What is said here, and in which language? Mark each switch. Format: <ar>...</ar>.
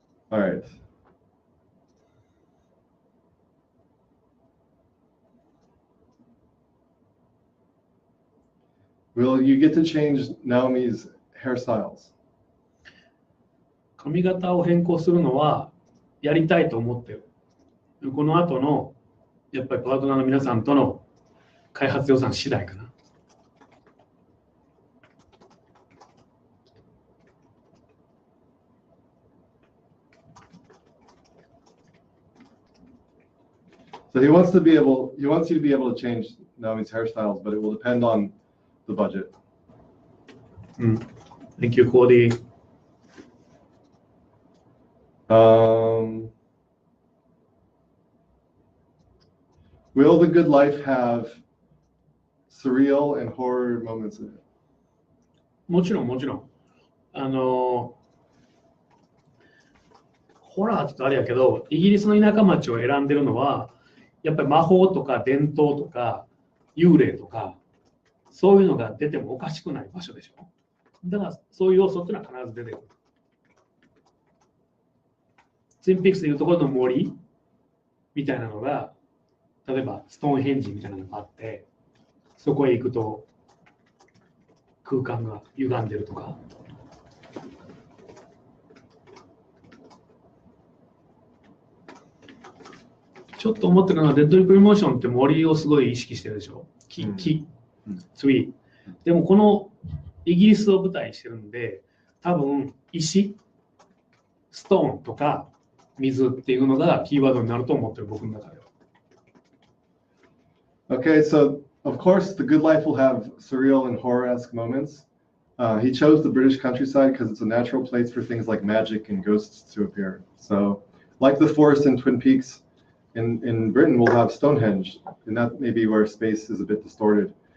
<en>All right. Will you get to change Naomi's hairstyles?</en> <ja>髪型を変更するのはやりたいと思ってる。この後のやっぱりパートナーの皆さんとの開発予算次第かな。</ja> <en>So he wants you to be able to change Naomi's hairstyles, but it will depend on the budget. Thank you, Cody. Will The Good Life have surreal and horror moments in it?</en> <ja>もちろん。ホラーってあれやけど、イギリスの田舎町を選んでるのは、やっぱり魔法とか伝統とか幽霊とか、そういうのが出てもおかしくない場所でしょ。だからそういう要素っていうのは必ず出てくる。ツインピックスでいうところの森みたいなのが、例えばストーンヘンジみたいなのがあって、そこへ行くと空間が歪んでるとか。ちょっと思ってるのは、デッドリプリモーションって森をすごい意識してるでしょ。木、ツリー。でもこのイギリスを舞台にしてるんで、多分石、ストーンとか水っていうのがキーワードになると思ってる、僕の中では。</ja> <en>Okay, so of course, The Good Life will have surreal and horror-esque moments. He chose the British countryside because it's a natural place for things like magic and ghosts to appear. So, like the forest in Twin Peaks, in Britain, we'll have Stonehenge, and that may be where space is a bit distorted.</en>